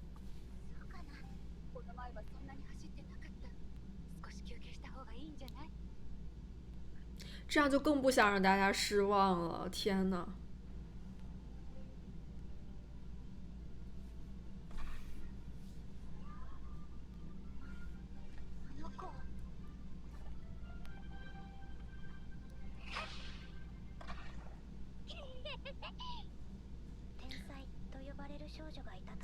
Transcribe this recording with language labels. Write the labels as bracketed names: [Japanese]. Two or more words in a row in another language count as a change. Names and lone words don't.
[Japanese] そうかな。この前はそんなに走ってなかった。少し休憩した方がいいんじゃない？ [Chinese] 这样就更不想让大家失望了。天呐！ [Japanese] あの子。天才と呼ばれる少女がいたと。